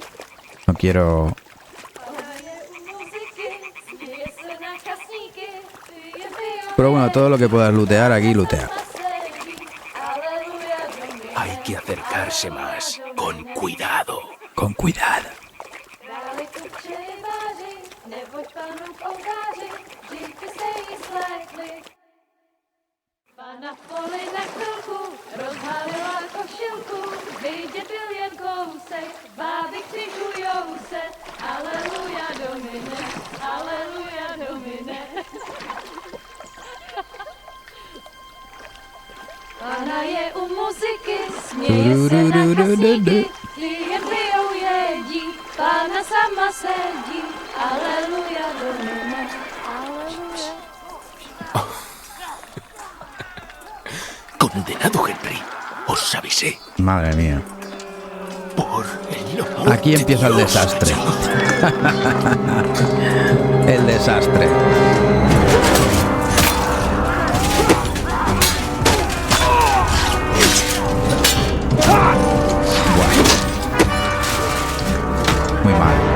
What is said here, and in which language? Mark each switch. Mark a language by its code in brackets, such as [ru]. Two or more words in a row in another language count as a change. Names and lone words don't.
[es] No quiero... Pero bueno, todo lo que puedas lootear aquí, lootea. Hay que acercarse más, con cuidado. Con cuidado. [cs] Pana poli na chvilku, rozhalila košilku, vidět byl jen kousek, báby křižujou se, aleluja domine, aleluja domine. Pana je u muziky, směje se na kasíky, klient pijou jedí, Pana sama sedí, [la] aleluja domine, [cs] aleluja. [es] Condenado, Henry. Os avisé. Madre mía. Por el amor Aquí empieza el de Dios. desastre. El desastre. Muy mal.